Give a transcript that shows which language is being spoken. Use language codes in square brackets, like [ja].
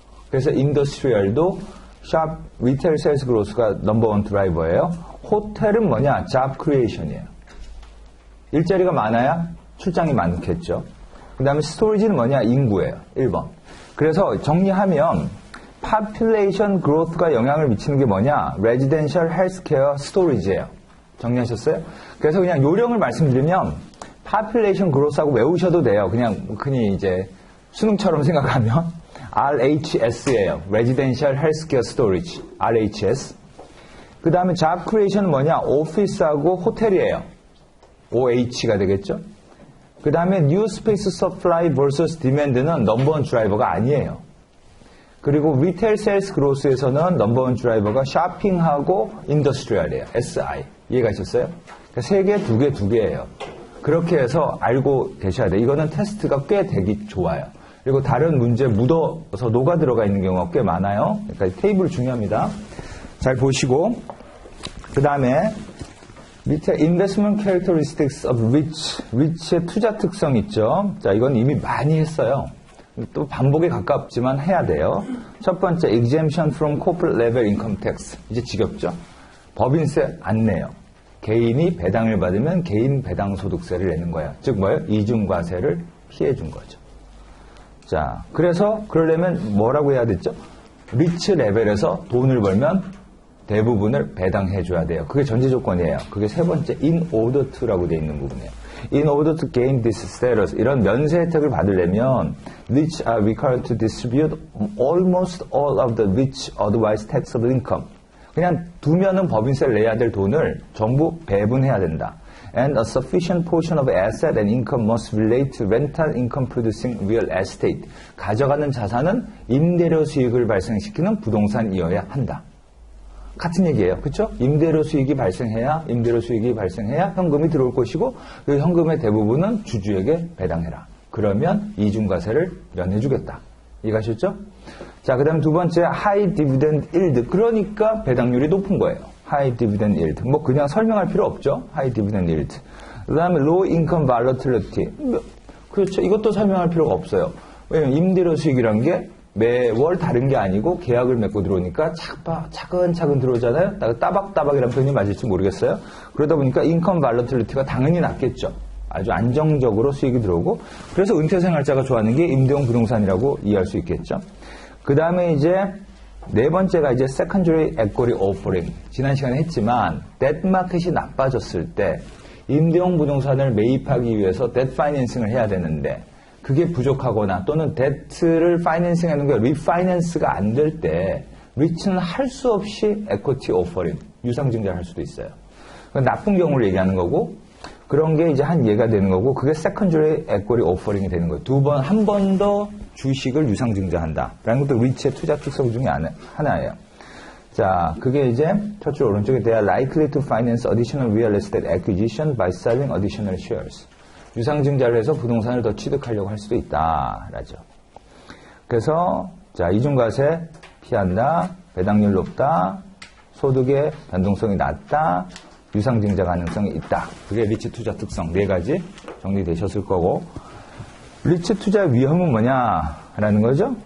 [ko] 그래서 인더스트리얼도 리테일 세일스 그로스가 넘버원 드라이버예요. 호텔은 뭐냐? 잡 크리에이션이에요. 일자리가 많아야 출장이 많겠죠. 그 다음에 스토리지는 뭐냐? 인구예요. 1번. 그래서 정리하면 population growth가 영향을 미치는 게 뭐냐? [en] residential, healthcare, storage예요. [ko] 정리하셨어요? 그래서 그냥 요령을 말씀드리면 population growth하고 외우셔도 돼요. 그냥 흔히 이제 수능처럼 생각하면 RHS예요. [en] residential, healthcare, storage. RHS. [ko] 그 다음에 job creation은 뭐냐? 오피스하고 호텔이에요. OH가 되겠죠? [en] 그 다음에 New Space Supply vs. [ko] Demand는 넘버원 드라이버가 아니에요. 그리고 Retail Sales Growth에서는 넘버원 드라이버가 쇼핑하고 인더스트리얼이에요. SI. 이해가셨어요? 그러니까 3개, 2개예요. 그렇게 해서 알고 계셔야 돼요. 이거는 테스트가 꽤 되기 좋아요. 그리고 다른 문제 묻어서 녹아 들어가 있는 경우가 꽤 많아요. 그러니까 테이블 중요합니다. 잘 보시고 그 다음에 밑에 Investment Characteristics of REITs의 투자 특성 있죠. 자, 이건 이미 많이 했어요. 또 반복에 가깝지만 해야 돼요. [en] 첫 번째, Exemption from Corporate Level Income Tax. [ko] 이제 지겹죠? 법인세 안 내요. 개인이 배당을 받으면 개인 배당 소득세를 내는 거예요. 즉 뭐예요? 이중과세를 피해준 거죠. 자, 그래서 그러려면 뭐라고 해야 됐죠? 리츠 레벨에서 돈을 벌면 대부분을 배당해줘야 돼요. 그게 전제 조건이에요. 그게 세 번째, in order to라고 되어 있는 부분이에요. [en] In order to gain this status, [ko] 이런 면세 혜택을 받으려면 [en] rich are required to distribute almost all of the rich otherwise taxable income. [ko] 그냥 두면은 법인세를 내야 될 돈을 전부 배분해야 된다. [en] And a sufficient portion of asset and income must relate to rental income producing real estate. [ko] 가져가는 자산은 임대료 수익을 발생시키는 부동산이어야 한다. 같은 얘기예요. 그렇죠? 임대료 수익이 발생해야 현금이 들어올 것이고 그 현금의 대부분은 주주에게 배당해라. 그러면 이중과세를 면해주겠다. 이해가셨죠? 자, 그 다음 두 번째, high dividend yield. 그러니까 배당률이 높은 거예요. [en] high dividend yield. [ko] 뭐 그냥 설명할 필요 없죠. [en] high dividend yield. [ko] 그 다음에 [en] low income volatility. [ko] 그렇죠. 이것도 설명할 필요가 없어요. 왜냐면 임대료 수익이란 게 매월 다른 게 아니고 계약을 맺고 들어오니까 차근차근 들어오잖아요. 따박따박이라는 표현이 맞을지 모르겠어요. 그러다 보니까 인컴 발러틸리티가 당연히 낮겠죠. 아주 안정적으로 수익이 들어오고, 그래서 은퇴생활자가 좋아하는 게 임대용 부동산이라고 이해할 수 있겠죠. 그 다음에 이제 네 번째가 이제 secondary equity offering. 지난 시간에 했지만 debt 마켓이 나빠졌을 때 임대용 부동산을 매입하기 위해서 debt financing을 해야 되는데 그게 부족하거나 또는 debt를 financing 하는 게 refinance가 안 될 때 리츠는 할 수 없이 equity offering, 유상증자를 할 수도 있어요. 나쁜 경우를 얘기하는 거고, 그런 게 이제 한 예가 되는 거고, 그게 secondary equity offering이 되는 거예요. 한 번 더 주식을 유상증자한다 라는 것도 리츠의 투자 특성 중에 하나예요. 자, 그게 이제 첫줄 오른쪽에 [en] they are likely to finance additional real estate acquisition by selling additional shares. [ko] 유상증자를 해서 부동산을 더 취득하려고 할 수도 있다 라죠. 그래서 자, 이중과세 피한다, 배당률 높다, 소득의 변동성이 낮다, 유상증자 가능성이 있다. 그게 리츠 투자 특성 네 가지 정리되셨을 거고, 리츠 투자 위험은 뭐냐라는 거죠.